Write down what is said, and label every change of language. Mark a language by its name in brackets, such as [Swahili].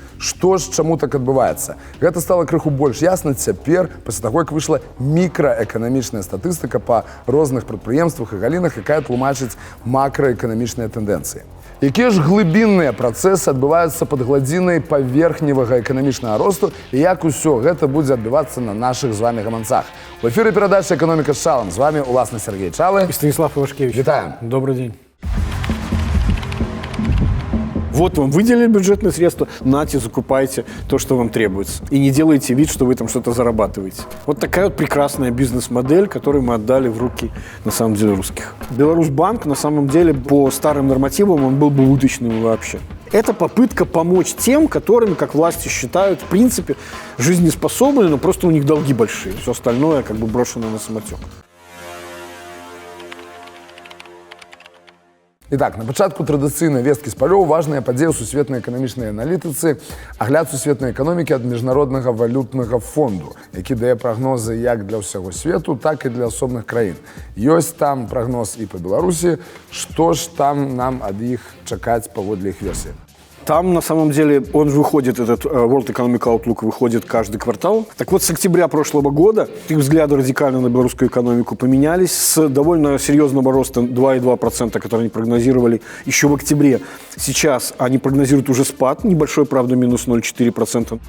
[Belarusian] Што ж, чаму так адбываецца? Гэта стала крыху больш ясна цяпер, пасля таго, як выйшла мікраэканамічная статыстыка па розных прадпрыемствах і галінах, якая тлумачыць макраэканамічныя тэндэнцыі. Якія ж глыбінныя працэсы адбываюцца пад гладзінай паверхневага эканамічнага росту і як усё гэта будзе адбывацца на нашых з вами гаманцах. В эфіры перадача «Экономика с Чалом». З вами уласна Сергей Чалы и Станислав Ивашкевич. Витаем. [Russian] Добрый день. Вот вам выделили бюджетные средства, нате, закупайте то, что вам требуется. И не делайте вид, что вы там что-то зарабатываете. Вот такая вот прекрасная бизнес-модель, которую мы отдали в руки, на самом деле, русских. Беларусьбанк, на самом деле, по старым нормативам, он был бы убыточным вообще. Это попытка помочь тем, которыми, как власти считают, в принципе, жизнеспособны, но просто у них долги большие. Все остальное как бы брошено на самотек. [Belarusian] Итак, на пачатку традыцыйнай весткі з палёў важная падзея ў сусветнай эканамічнай аналітыцы, агляд сусветнай эканомікі ад міжнароднага валютнага фонду, які дае прагнозы як для ўсяго свету, так і для асобных краін. Ёсць там прагноз і па Беларусі, што ж там нам ад іх чакаць паводле іх версіі? [Russian] Там, на самом деле, он же выходит, этот World Economic Outlook выходит каждый квартал. Так вот, с октября прошлого года их взгляды радикально на белорусскую экономику поменялись. С довольно серьезного роста 2,2%, который они прогнозировали еще в октябре. Сейчас они прогнозируют уже спад, небольшой, правда, минус 0,4%.